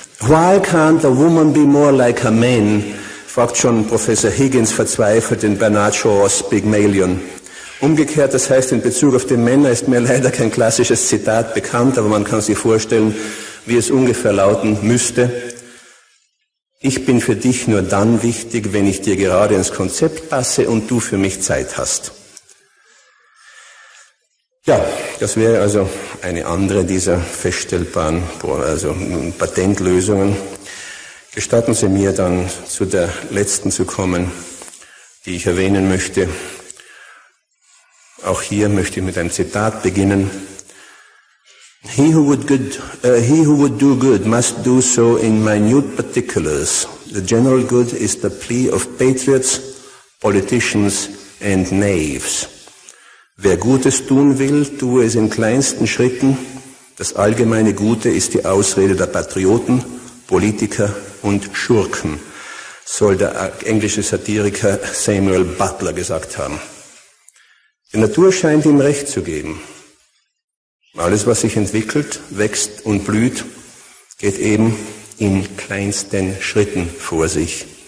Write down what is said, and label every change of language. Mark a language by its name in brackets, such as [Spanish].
[English] Why can't a woman be more like a man? [German] Fragt schon Professor Higgins verzweifelt in Bernard Shaw's Pygmalion. Umgekehrt, das heißt in Bezug auf die Männer, ist mir leider kein klassisches Zitat bekannt, aber man kann sich vorstellen, wie es ungefähr lauten müsste. Ich bin für dich nur dann wichtig, wenn ich dir gerade ins Konzept passe und du für mich Zeit hast. Ja, das wäre also eine andere dieser feststellbaren Patentlösungen. Gestatten Sie mir dann zu der letzten zu kommen, die ich erwähnen möchte. Auch hier möchte ich mit einem Zitat beginnen. [English] He who would do good must do so in minute particulars. The general good is the plea of patriots, politicians and knaves. [German] Wer Gutes tun will, tue es in kleinsten Schritten. Das allgemeine Gute ist die Ausrede der Patrioten, Politiker und Schurken, soll der englische Satiriker Samuel Butler gesagt haben. Die Natur scheint ihm recht zu geben. Alles, was sich entwickelt, wächst und blüht, geht eben in kleinsten Schritten vor sich.